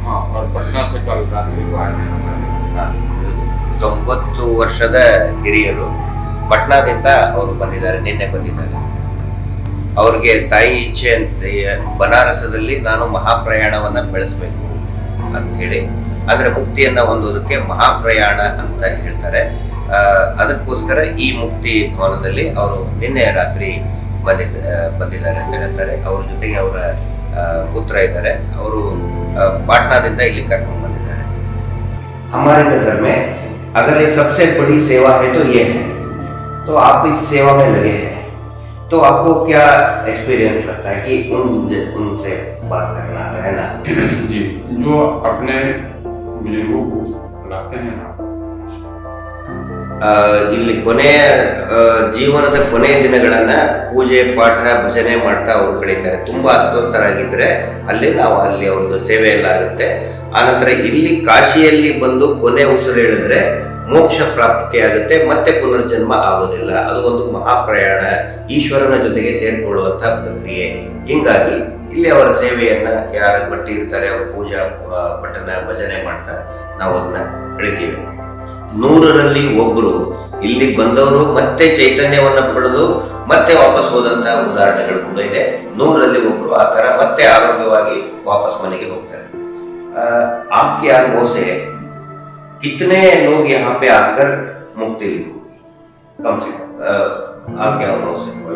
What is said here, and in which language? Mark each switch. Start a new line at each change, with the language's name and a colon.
Hindi: हाँ, और पटना से कल रात्रि को आए हैं।
Kannada: ಹಾಂ 90 ವರ್ಷದ ಹಿರಿಯರು ಪಟ್ನಾದಿಂದ ಅವರು ಬಂದಿದ್ದಾರೆ, ನಿನ್ನೆ ಬಂದಿದ್ದಾರೆ. ಅವ್ರಿಗೆ ತಾಯಿ ಇಚ್ಛೆ ಅಂತ ಬನಾರಸದಲ್ಲಿ ನಾನು ಮಹಾಪ್ರಯಾಣವನ್ನು ಬೆಳೆಸಬೇಕು ಅಂಥೇಳಿ, ಅಂದರೆ ಮುಕ್ತಿಯನ್ನು ಹೊಂದೋದಕ್ಕೆ ಮಹಾಪ್ರಯಾಣ ಅಂತ ಹೇಳ್ತಾರೆ. ಅದಕ್ಕೋಸ್ಕರ ಈ ಮುಕ್ತಿ ಭವನದಲ್ಲಿ ಅವರು ನಿನ್ನೆ ರಾತ್ರಿ ಬಂದಿದ್ದಾರೆ ಅಂತ ಹೇಳ್ತಾರೆ. ಅವ್ರ ಜೊತೆಗೆ ಅವರ ಪುತ್ರ ಇದ್ದಾರೆ, ಅವರು ಪಾಟ್ನಾದಿಂದ ಇಲ್ಲಿ ಕರ್ಕೊಂಡು ಬಂದಿದ್ದಾರೆ.
Hindi: हमारे नजर में अगर ये सबसे बड़ी सेवा है तो ये है, तो आप इस सेवा में लगे हैं, तो आपको क्या एक्सपीरियंस लगता है कि उनसे बात करना, रहना? जी, जो अपने बुजुर्गों को बुलाते हैं
Kannada: ಇಲ್ಲಿ ಕೊನೆಯ ಜೀವನದ ಕೊನೆಯ ದಿನಗಳನ್ನ ಪೂಜೆ ಪಾಠ ಭಜನೆ ಮಾಡ್ತಾ ಅವರು ಕಳೀತಾರೆ. ತುಂಬಾ ಅಸ್ವಸ್ಥರಾಗಿದ್ರೆ ಅಲ್ಲಿ ಅವ್ರದ್ದು ಸೇವೆ ಎಲ್ಲ ಆಗುತ್ತೆ. ಆನಂತರ ಇಲ್ಲಿ ಕಾಶಿಯಲ್ಲಿ ಬಂದು ಕೊನೆ ಉಸಿರು ಹೇಳಿದ್ರೆ ಮೋಕ್ಷ ಪ್ರಾಪ್ತಿಯಾಗುತ್ತೆ, ಮತ್ತೆ ಪುನರ್ಜನ್ಮ ಆಗೋದಿಲ್ಲ. ಅದು ಒಂದು ಮಹಾಪ್ರಯಾಣ, ಈಶ್ವರನ ಜೊತೆಗೆ ಸೇರ್ಕೊಳ್ಳುವಂತಹ ಪ್ರಕ್ರಿಯೆ. ಹಿಂಗಾಗಿ ಇಲ್ಲಿ ಅವರ ಸೇವೆಯನ್ನ ಯಾರ ಬಟ್ಟಿ ಇರ್ತಾರೆ ಅವ್ರ ಪೂಜಾ ಪಠನ ಭಜನೆ ಮಾಡ್ತಾ ನಾವು ಅದನ್ನ ಕಳಿತೀವಿ. 100ರಲ್ಲಿ ಒಬ್ರು ಇಲ್ಲಿ ಬಂದವರು ಮತ್ತೆ ಚೈತನ್ಯವನ್ನ ಪಡೆದು ಮತ್ತೆ ವಾಪಸ್ ಹೋದಂತಹ ಉದಾಹರಣೆಗಳು ಕೂಡ ಇದೆ. 100ರಲ್ಲಿ ಒಬ್ರು ಆ ತರ ಮತ್ತೆ ಆರೋಗ್ಯವಾಗಿ ವಾಪಸ್ ಮನೆಗೆ ಹೋಗ್ತಾರೆ.
Hindi: आपके अनुभव से कितने लोग यहाँ पे आकर मुक्ति ली, कम से कम आपके अनुभव से?